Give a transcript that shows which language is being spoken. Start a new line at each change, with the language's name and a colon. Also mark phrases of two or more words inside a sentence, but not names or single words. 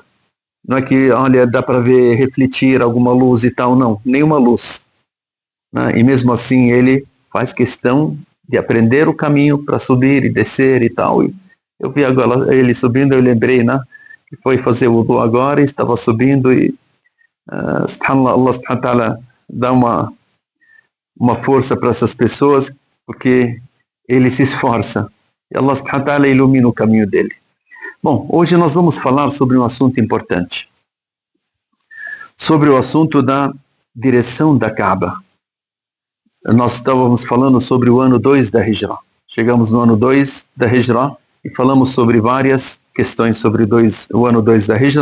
Portuguese: Não é que, olha, dá para ver, refletir alguma luz e tal, não, nenhuma luz. Né? E mesmo assim ele faz questão de aprender o caminho para subir e descer e tal. E eu vi agora ele subindo, eu lembrei, né, que foi fazer o wudu agora e estava subindo e subhanallah,
Arabic: الله سبحانه وتعالى
Portuguese: dá uma força para essas pessoas, porque ele se esforça. E
Arabic: الله سبحانه وتعالى
Portuguese: ilumina o caminho dele. Bom, hoje nós vamos falar sobre um assunto importante. Sobre o assunto da direção da Kaaba. Nós estávamos falando sobre o ano 2 da Hijra. Chegamos no ano 2 da Hijra e falamos sobre várias questões sobre o ano 2 da Hijra.